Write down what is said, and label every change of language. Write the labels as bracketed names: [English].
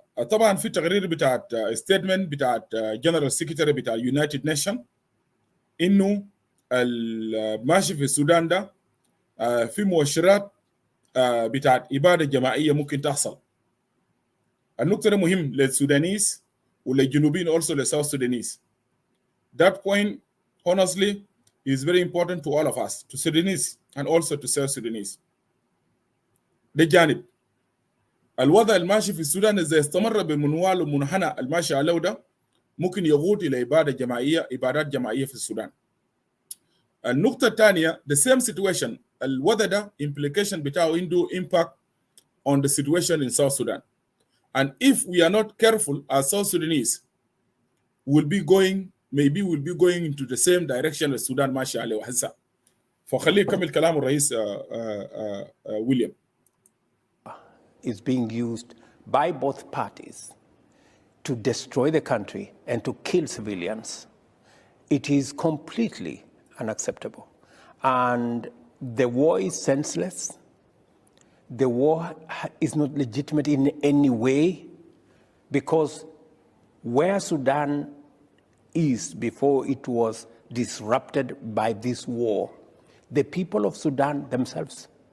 [Arabic] طبعا في تقرير بتاعت ستيتمنت بتاعت جنرال سكرتاري بتاع يونايتد نيشن انه ماشي في السودان ده في مؤشرات بتاعت إبادة جماعية ممكن تحصل. النقطة دي مهم للسودانيس وللجنوبيين also للساوث سودانيس. [English] That point honestly is very important to all of us, to Sudanese and also to South Sudanese. [Arabic] ده جانب. الوضع الماشي في السودان إذا استمر بمنوال ومنحنى الماشي عليه ده ممكن يغوط إلى إبادات جماعية في السودان. النقطة الثانية [English] the same situation [Arabic] الوضع ده [English] implication [Arabic] بتاعه عنده [English] impact on the situation in South Sudan. And if we are not careful as South Sudanese we'll be going into the same direction as Sudan [Arabic] ماشي عليه هسه. فخليه يكمل كلام الرئيس ويليام. [English] Is being used by both parties to destroy the country and to kill civilians. It is completely unacceptable. And the war is senseless. The war is not legitimate in any way because where Sudan is before it was disrupted by this war, the people of Sudan themselves